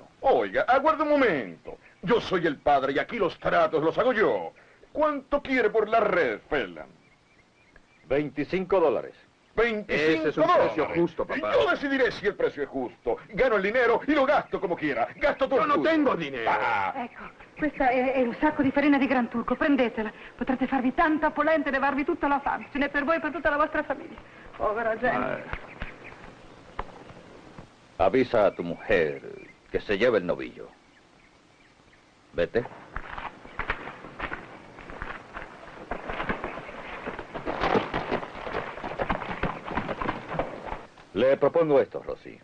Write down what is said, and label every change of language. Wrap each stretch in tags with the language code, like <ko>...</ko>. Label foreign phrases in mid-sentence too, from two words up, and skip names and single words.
<es>Oiga, aguarde un momento. Yo soy el padre y aquí los tratos los hago yo. ¿Cuánto quiere por la red, Phelan? $25. 25 Ese es un dólares. precio justo, papá. Yo decidiré si el precio es justo. Gano el dinero y lo gasto como quiera. Gasto todo. Yo no tengo dinero.</es> <it>Ecco, questa è un sacco di farina di Gran Turco, prendetela. Potrete farvi tanta polenta e levarvi tutta la fame. Ce n'è per voi e per tutta la vostra famiglia. Povera gente.</it> <es>Avisa a tu mujer que se lleve el novillo. Vete. Le propongo esto, Rossi.</es>